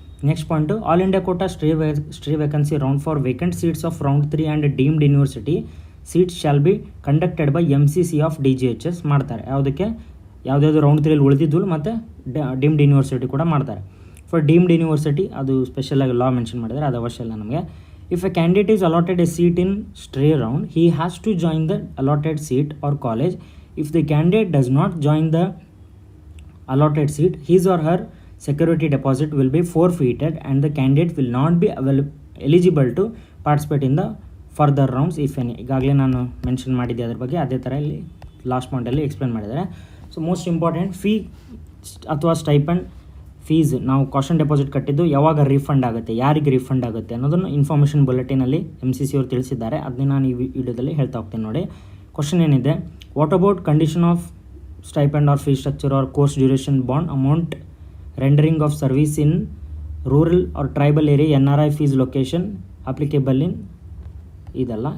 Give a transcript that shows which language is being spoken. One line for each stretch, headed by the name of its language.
English: Next point, all India quota stray vacancy round for vacant seats of round 3 and deemed university seats shall be conducted by MCC of DGHS ಮಾಡ್ತಾರೆ.
Kannada: ಯಾವುದಾದ್ರು round 3 ಉಳಿದಿದ್ದು ಮತ್ತು deemed university ಕೂಡ ಮಾಡ್ತಾರೆ.
English: for deemed university
Kannada: ಅದು ಸ್ಪೆಷಲಾಗಿ ಲಾ mention ಮಾಡಿದ್ದಾರೆ, ಅದು ಅವಶ್ಯ ಇಲ್ಲ ನಮಗೆ.
English: If a candidate is allotted a seat in stray round, he has to join the allotted seat or college. If the candidate does not join the allotted seat, his or her security deposit will be forfeited and the candidate will not be eligible to participate in the further rounds if any.
Kannada: ಈಗಾಗಲೇ ನಾನು mention ಮಾಡಿದ್ದೆ ಅದ್ರ ಬಗ್ಗೆ, ಅದೇ ಥರ ಇಲ್ಲಿ last ಪಾಯಿಂಟಲ್ಲಿ explain ಮಾಡಿದ್ದಾರೆ.
English: so most important,
Kannada: fee ಅಥವಾ ಸ್ಟೈಪಂಡ್ ಫೀಸ್ ನಾವು ಕಾಷನ್ ಡೆಪಾಸಿಟ್ ಕಟ್ಟಿದ್ದು ಯಾವಾಗ ರೀಫಂಡ್ ಆಗುತ್ತೆ, ಯಾರಿಗೆ ರೀಫಂಡ್ ಆಗುತ್ತೆ ಅನ್ನೋದನ್ನು ಇನ್ಫಾರ್ಮೇಷನ್ ಬುಲೆಟಿನಲ್ಲಿ MCC ಅವರು ತಿಳಿಸಿದ್ದಾರೆ. ಅದನ್ನ ನಾನು ಈ ವಿಡಿಯೋದಲ್ಲಿ ಹೇಳ್ತಾ ಹೋಗ್ತೀನಿ ನೋಡಿ. ಕ್ವಶನ್ ಏನಿದೆ,
English: What about condition of stipend or fee structure or course duration bond amount rendering of service in rural or tribal area NRI fees location applicable in ಇದಲ್ಲ.